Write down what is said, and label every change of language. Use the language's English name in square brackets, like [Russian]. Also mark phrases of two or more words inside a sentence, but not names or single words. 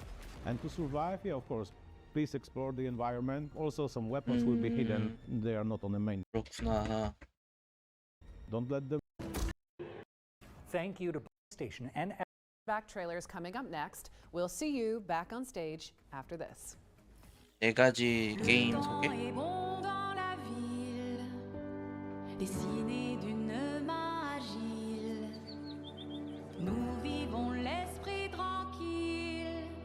[English] And to survive, yeah, of course, please explore the environment. Also some weapons will be hidden, they are not on the main. [Korean] 그렇구나. [English] Don't let them... Thank you to PlayStation and Back trailers coming up next. We'll see you back on stage after this. [Korean] 4가지 게임 소개. [French] Dessiné d'une main agile, nous vivons l'esprit tranquille.